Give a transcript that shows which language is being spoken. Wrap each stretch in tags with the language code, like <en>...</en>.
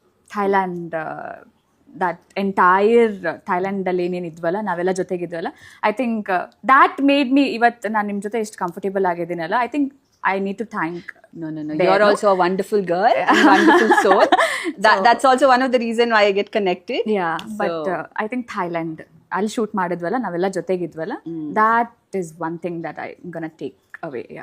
<en>Thailand that entire</en> <kn>ಥೈಲ್ಯಾಂಡಲ್ಲಿ ಏನೇನು ಇದ್ವಲ್ಲ ನಾವೆಲ್ಲ ಜೊತೆಗಿದ್ವಲ್ಲ</kn> <en>I think that made me</en> <kn>ಇವತ್ತು ನಾನು ನಿಮ್ಮ ಜೊತೆ ಎಷ್ಟು comfortable ಆಗಿದ್ದೀನಲ್ಲ</kn> <en>I think I need to thank No. You're also a wonderful girl, wonderful soul. That's also one of the reason why I get connected. But I think Thailand</en> <kn>ಅಲ್ಲಿ shoot ಮಾಡಿದ್ವಲ್ಲ ನಾವೆಲ್ಲ ಜೊತೆಗಿದ್ವಲ್ಲ</kn> <en>That is one thing that I gonna take away.</en>